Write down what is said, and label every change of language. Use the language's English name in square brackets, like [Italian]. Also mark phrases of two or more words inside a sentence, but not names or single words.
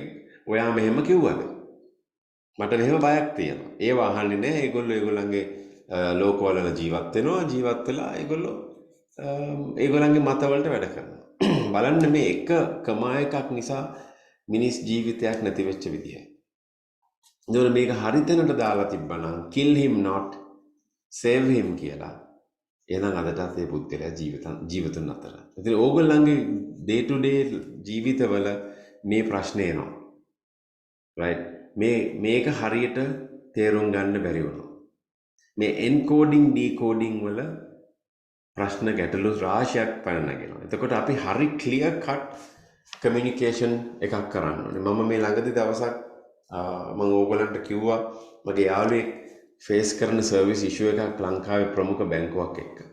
[Sinhala] ඔයා මෙහෙම කිව්වද? මට මෙහෙම බයක් තියෙනවා. ඒව අහන්නේ නෑ. ඒගොල්ලන්ගේ ලෝකවල ජීවත් වෙනවා. ජීවත් වෙලා ඒගොල්ලන්ගේ මතවලට වැඩ කරනවා. බලන්න මේ එක කමායකක් නිසා මිනිස් ජීවිතයක් නැති වෙච්ච විදිය. එතකොට මේක හරි තැනට දාලා තිබ්බනම් [English] kill him not save him [Sinhala] කියලා. එහෙනම් අදටත් මේ පුද්ගලයා ජීවිතුන් අතර. ඉතින් ඕගොල්ලන්ගේ [English] day to day [Sinhala] ජීවිතවල මේ ප්‍රශ්නේ එනවා. right? මේක හරියට තේරුම් ගන්න බැරි වුණා. මේ [English] encoding decoding [Sinhala] වල ප්‍රශ්න ගැටලු රාශියක් පැන නැගෙනවා. එතකොට අපි හරි [English] clear cut communication [Sinhala] එකක් කරන්න ඕනේ. මම මේ ළඟදී දවසක් මම ඕගොල්ලන්ට කිව්වා මගේ යාළුවෙක් ෆේස් කරන [English] service issue [Sinhala] එකක් ලංකාවේ ප්‍රමුඛ බැංකුවක් එක්ක.